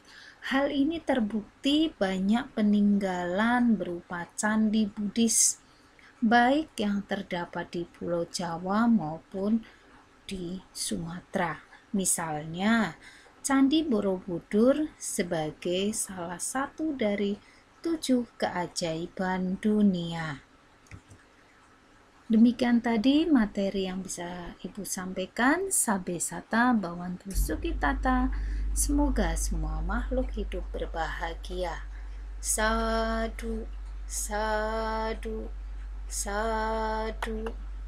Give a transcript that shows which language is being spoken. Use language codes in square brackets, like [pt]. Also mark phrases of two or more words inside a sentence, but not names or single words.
[id] Hal ini terbukti banyak peninggalan berupa candi Buddhis, baik yang terdapat di Pulau Jawa maupun di Sumatera. Misalnya, Candi Borobudur sebagai salah satu dari 7 keajaiban dunia. Demikian tadi materi yang bisa Ibu sampaikan. [pi] Sabe sata bawantu sukitata. [id] Semoga semua makhluk hidup berbahagia. [pi] Sadu, sadu, sadu.